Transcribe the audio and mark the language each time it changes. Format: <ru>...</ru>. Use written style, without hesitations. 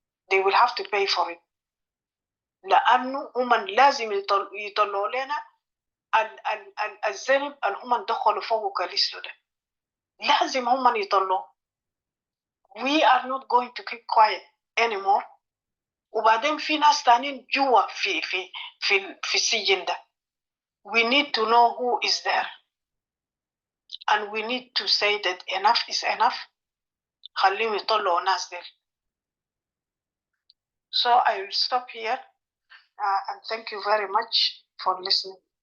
<en>They will have to pay for it.</en> <ar>لأنه هم لازم يطلعوا لنا الذنب اللي هم دخلوا فوق كاليستو ده. لازم هم يطلعوا.</ar> <en>We are not going to keep quiet anymore.</en> <ar>وبعدين في ناس تانيين جوا في السجن ده.</ar> <en>We need to know who is there. And we need to say that enough is enough.</en> <ar>خليهم يطلعوا ناس ديل.</ar> <en>So I will stop here. And thank you very much for listening.</en>